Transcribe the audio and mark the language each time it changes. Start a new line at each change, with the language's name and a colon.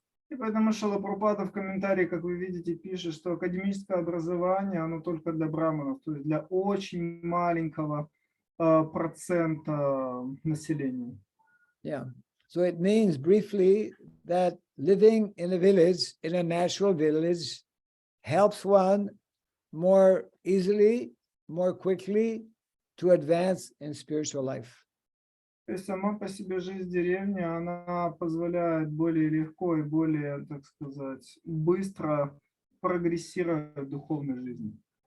Russian: И поэтому Шрила Прабхупада в комментарии, как вы видите, пишет, что академическое образование, оно только для браманов, то есть для очень маленького процента населения.
English: Yeah. So it means briefly that living in a village, in a natural village, helps one more easily, more quickly to advance in spiritual life.
Russian: То есть сама по себе жизнь деревни, она позволяет более легко и более, так сказать, быстро прогрессировать в духовной жизни.